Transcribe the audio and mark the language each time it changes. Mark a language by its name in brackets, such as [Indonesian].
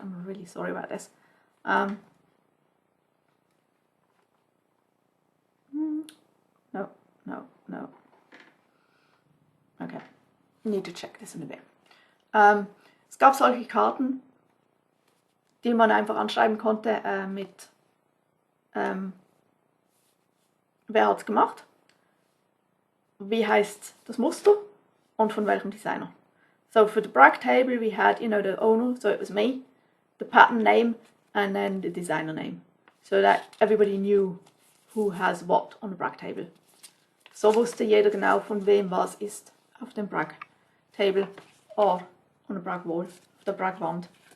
[English] I'm really sorry about this. No. Okay, need to check this in a bit. [German] Es gab solche Karten, die man einfach anschreiben konnte mit wer hat's gemacht, wie heißt das Muster und von welchem Designer. [English] So for the brag table we had, you know, the owner, so it was me, the pattern name and then the designer name, so that everybody knew who has what on the brag table. [German] So wusste jeder genau, von wem was ist auf dem brag table [English] or on the brag wall, [German] auf der brag Wand.